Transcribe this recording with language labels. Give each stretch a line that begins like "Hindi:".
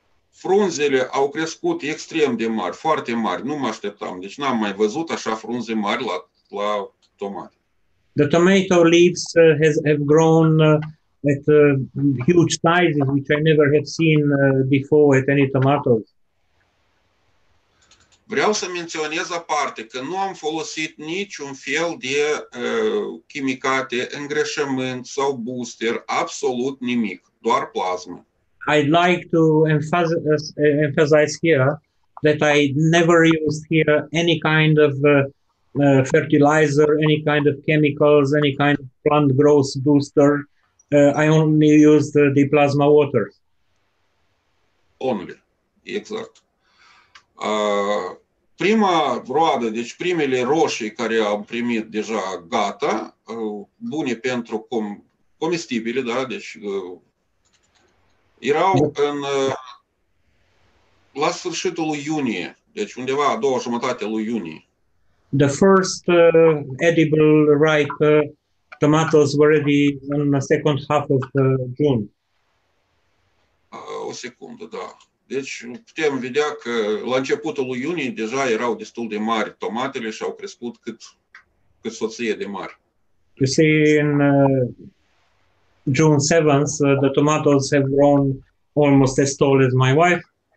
Romanian: Frunzele au crescut extrem de mari, foarte mari, nu mă așteptam. Deci n-am mai văzut așa frunze mari la tomate.
English: The tomato leaves have grown at huge sizes, which I never have seen before at any tomatoes.
Romanian: Vreau să menționez aparte că nu am folosit niciun fel de chimicate, îngrășământ sau booster, absolut nimic, doar plasmă.
English: I'd like to emphasize here that I never used here any kind of fertilizer, any kind of chemicals, any kind of plant growth booster. I only used the plasma water. Only, exact.
Romanian: Prima roadă, deci primele roșii care am primit deja gata, bune pentru comestibile, da, deci erau la sfârșitul lui iunie, deci undeva a doua jumătate lui iunie.
English: The first edible ripe tomatoes were ready in the second half of June.
Romanian: O secundă, da. Deci putem vedea că la începutul lui iunie deja erau destul de mari tomatele și au crescut cât soție de mari.
English: You see, in June 7th, the tomatoes have grown almost as tall as my wife.